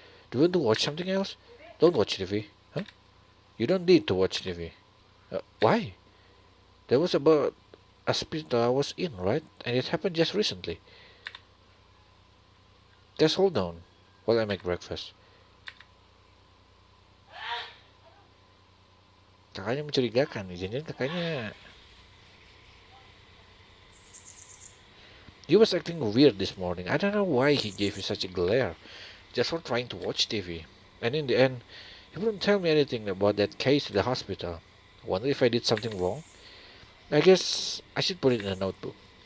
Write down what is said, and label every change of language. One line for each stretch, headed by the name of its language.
English: Do you want to watch something else? Don't watch TV. Huh? You don't need to watch TV. Why? That was about a hospital I was in, right? And it happened just recently. Just hold on while I make breakfast.
Indonesian: Kakaknya mencurigakan nih, jangan-jangan kakaknya.
English: He was acting weird this morning. I don't know why he gave me such a glare, just for trying to watch TV. And in the end, he wouldn't tell me anything about that case at the hospital. Wonder if I did something wrong. I guess I should put it in a notebook.